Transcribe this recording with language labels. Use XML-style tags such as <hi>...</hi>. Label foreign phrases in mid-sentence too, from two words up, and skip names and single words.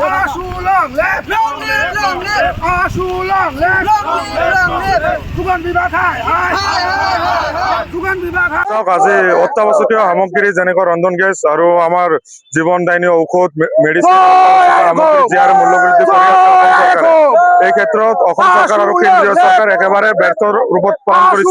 <en>ASU long live! Long live, long live! ASU long live! Long live, long live!</en> <as>যোগান বিভাগ হাই হাই যোগান বিভাগ হাই আজি অত্যাৱশ্যকীয় সামগ্ৰী যেনেকৈ ৰন্ধন গেছ আৰু আমাৰ জীৱনদায়িনী ঔষধ মেডিচিন সামগ্ৰী যি আৰু মূল্য বৃদ্ধি কৰি আছে অসম চৰকাৰে এই ক্ষেত্ৰত অসম চৰকাৰ আৰু কেন্দ্ৰীয় চৰকাৰ একেবাৰে ব্যৰ্থ ৰূপত পালন কৰিছে।</as>